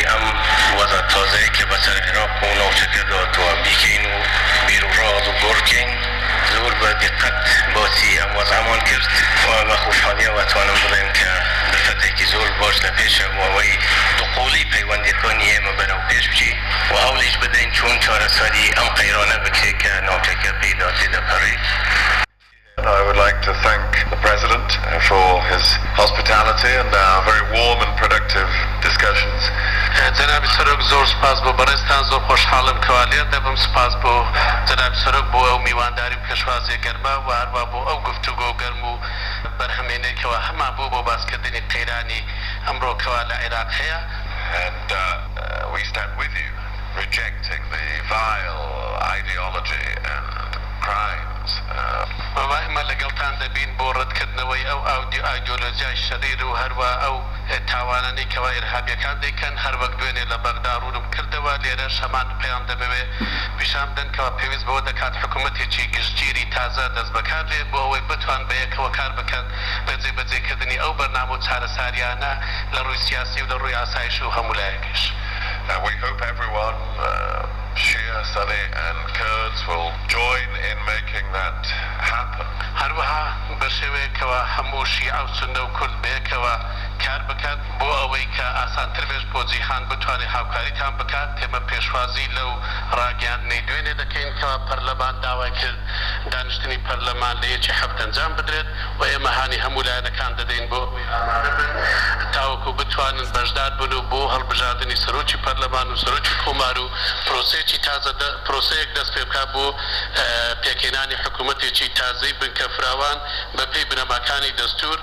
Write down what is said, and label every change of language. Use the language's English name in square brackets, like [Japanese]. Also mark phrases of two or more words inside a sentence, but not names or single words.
[Central Kurdish] ئەم وەزە تازەیە کە بەسەر عێراق و ناوچەکە داتوە بیکەین و بیرڕاز و گۆڕکەین زۆر بە دقت باسی ئەم وەزەمان کرد و بە خۆشحالیەوە توانم بڵێم کە دەرفەتێکی زۆر باش لە پێشە بۆ ئەوەی دوقوڵی پەیوەندیەکانی ئێمە بەرەو پێش بچی و هەوڵیش بدەین چۆن چارەسەری ئەم قەیرانە بکرێت کە ناوچەکە پێدا تێدەپەڕێت. [English] I would like to thank the President for his hospitality and our very warm and productive discussions. [Central Kurdish] جناب سەرۆک زۆر سپاس بۆ بەڕێستان زۆر خۆشحاڵم کەوالێر دەبم سپاس بۆ جناب سەرۆک بۆ ئەو میوانداری و پێشوازی گەرما و هەروە بۆ ئەو گفتوگۆ گەرم و بەرهەمێنێکەوە هەمان بوو بۆ باسکردنی قەیرانی ئەمڕۆکەوە لە عێراق هەیە. [English] And we stand with you, rejecting the vile ideology and crimes. [Central Kurdish] ئێمە لەگەڵتان دەبین بۆ ڕەتکردنەوەی ئەو ئایدۆلۆژیای شەریر و هەروە ئەو تاوانانەی کەوا ئێرهابیەکان دەیکەن هەر وەک دوێنێ لە بەغدا ڕوونم کردەوە لێرەش هەمان پێیان دەبێ پیشان بدەن کەوا پێویست بەوە دەکات حکوومەتێکی گشتگیری تازە دەست بەکار بێ بۆ ئەوەی بتوان بەیەکەوە کار بکەن بە جێبەجێکردنی ئەو بەرنامە و چارەساریانە لە ڕووی سیاسی و لە ڕووی ئاسایش و هەموو لایەکیش. [English] We hope everyone, Shia, Sunni and Kurds will join in making that happen. [Central Kurdish] هەروەها بە شێوەیەکەوە هەموو شیعە و سوننە و کورد بەیەکەوە کار بکات بۆ ئەوەی کە ئاسانتر بێت بۆ جیهان بتوانێت هاوکاریتان بکات تێمە پێشوازی لەو ڕاگەاندنەی دوێنێ دەکەین کەوا پەرلەمان داوای کرد دانیشتنی پەرلەمان لە یەکی هەفتە ئەنجام بدرێت و ئێمە هانی هەموو لایەنەکان دەدەین بۆ ئامادە بن تاوەکو بتوانن بەشدار بن و بۆ هەڵبژاردننی سەرۆکی پەرلەمان و سەرۆکی کۆمار و پرۆسەیەکی تازە پرۆسەیەک دەست پێ بکات بۆ پێکهێنانی حکوومەتێکی تازەی بنکە فراوان بە پێی بنەماکانی دەستور.